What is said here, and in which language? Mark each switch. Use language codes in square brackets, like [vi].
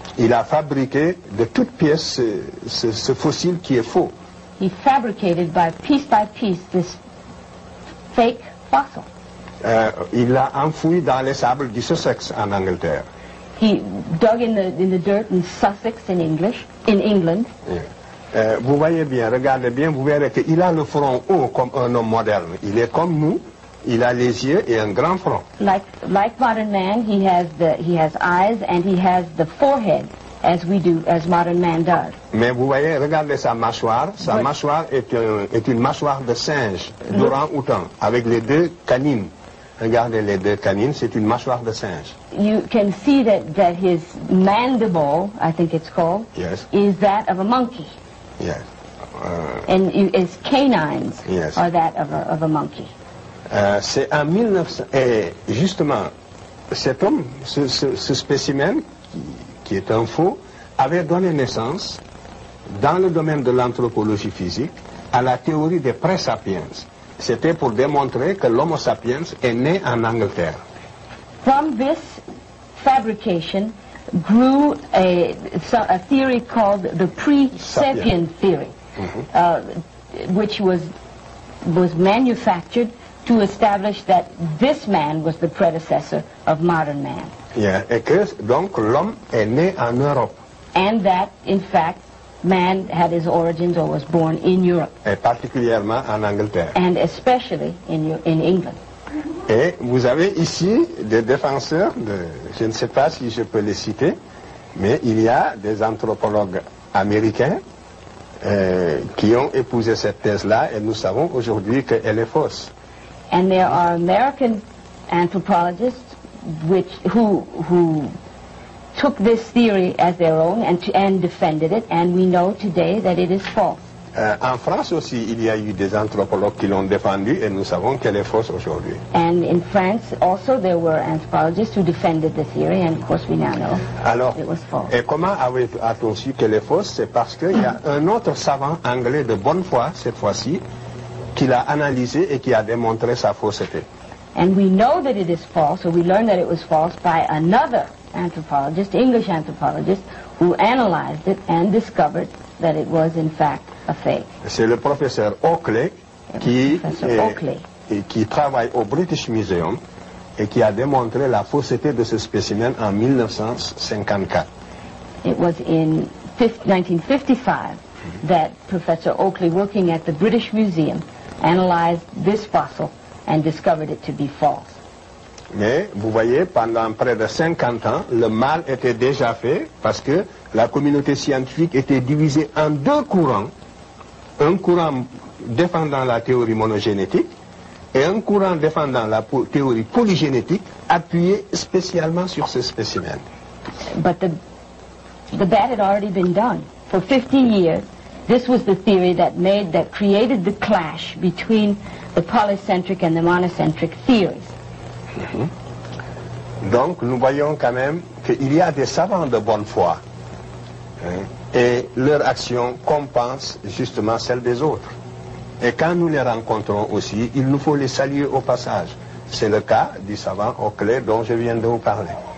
[fr] Il a fabriqué de toutes pièces ce fossile qui est faux. [en] He fabricated by piece this fake fossil. [fr] Il l'a enfoui dans les sables du Sussex en Angleterre. [en] He dug in the dirt in Sussex in England. Yeah. [fr] Vous voyez bien, regardez bien, vous verrez qu'il a le front haut comme un homme moderne. Il est comme nous, il a les yeux et un grand front. [en] Like modern man, he has eyes and he has the forehead as modern man does. [fr] Mais vous voyez, regardez sa mâchoire. Sa mâchoire est une mâchoire de singe, d'orang-outan, avec les deux canines. Regardez les deux canines, c'est une mâchoire de singe. [en] You can see that his mandible, I think it's called, yes, is that of a monkey. Yes. And his canines yes, are that of a monkey. [fr] C'est en 1900, et justement, cet homme, ce spécimen, qui est un faux, avait donné naissance, dans le domaine de l'anthropologie physique, à la théorie des pré-sapiens. C'était pour démontrer que l'Homo sapiens est né en Angleterre. [en] From this fabrication grew a theory called the pre-sapien theory, which was manufactured to establish that this man was the predecessor of modern man. Yeah. [fr] Et que donc l'homme est né en Europe. [en] And that, in fact, man had his origins or was born in Europe. [fr] Et particulièrement en Angleterre. [en] And especially in England. [fr] Et vous avez ici des défenseurs, je ne sais pas si je peux les citer, mais il y a des anthropologues américains qui ont épousé cette thèse-là et nous savons aujourd'hui qu'elle est fausse. [en] And there are American anthropologists who took this theory as their own and defended it, and we know today that it is false. [fr] En France aussi, il y a eu des anthropologues qui l'ont défendu et nous savons qu'elle est fausse aujourd'hui. [en] And in France also there were anthropologists who defended the theory, and of course we now know it was false. [fr] Et comment a-t-on su qu'elle est fausse? C'est parce qu'il y a un autre savant anglais de bonne foi, cette fois-ci, qui l'a analysé et qui a démontré sa fausseté. [en] And we know that it is false, or we learned that it was false by another anthropologist, English anthropologist, who analyzed it and discovered that it was in fact a fake. [fr] C'est le professeur Oakley qui travaille au British Museum et qui a démontré la fausseté de ce spécimen en 1954. [en] It was in 1955 that Professor Oakley, working at the British Museum, analyzed this fossil and discovered it to be false. [fr] Mais vous voyez, pendant près de 50 ans, le mal était déjà fait parce que la communauté scientifique était divisée en deux courants. Un courant défendant la théorie monogénétique et un courant défendant la théorie polygénétique appuyé spécialement sur ce spécimen. [en] But the bad had already been done. For 50 years, this was the theory that created the clash between the polycentric and the monocentric theories. [fr] Donc nous voyons quand même qu'il y a des savants de bonne foi et leur action compense justement celle des autres. Et quand nous les rencontrons aussi, il nous faut les saluer au passage. C'est le cas du savant Oakley dont je viens de vous parler.